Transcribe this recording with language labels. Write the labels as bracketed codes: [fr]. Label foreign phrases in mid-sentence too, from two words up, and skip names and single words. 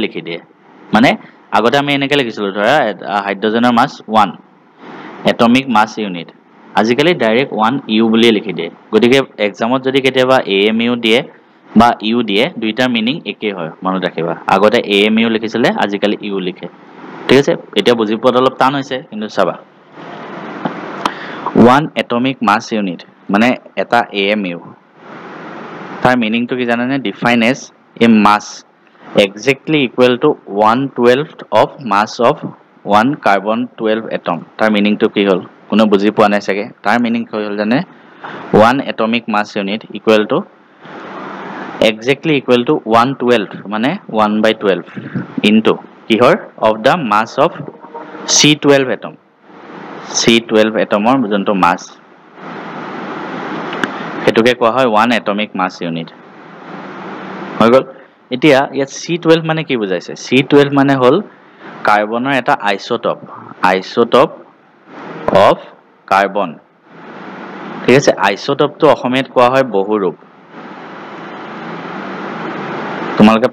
[as] লিখি দিয়ে মানে আগতে আমি এনেকে লিখিছিলো ধৰা হাইড্ৰোজেনৰ মাস 1 [en] atomic mass unit [as] আজিকালি ডাইৰেক্ট 1 U বুলিয়ে লিখি দিয়ে গতিকে এক্সামত যদি কেতিয়াবা AMU দিয়ে বা U দিয়ে দুইটাৰ মিনিং একে হয় মনত ৰাখিবা আগতে AMU লিখিছিলে আজিকালি U লিখে ঠিক আছে এটা বুজি পোৱাত অলপ টান হৈছে কিন্তু চাবা 1 [en] atomic mass unit [as] মানে এটা AMU তাৰ মিনিংটো কি জানানে [en] defined as a mass exactly equal to 1/12 of mass of 1 carbon 12 atom [as] তাৰ মিনিংটো কি হল কোনো বুজি পোৱা নাই চাগে তাৰ মিনিং কি হল জানে [en] 1 atomic mass unit equal to exactly equal to 1/12 মানে 1/12 into কিহৰ of the mass of C12 atom C12 atomৰ যোনটো mass [as] হেতুকে কোৱা হয় 1 [en] atomic mass unit [as] হৈ গল এতিয়া ইয়াত C12 মানে কি বুজাইছে C12 মানে হল কাৰ্বনৰ এটা [en] isotope of carbon [as] ঠিক আছে আইসোটোপটো অসমীয়াত কোৱা হয় বহুৰূপ তোমালোকে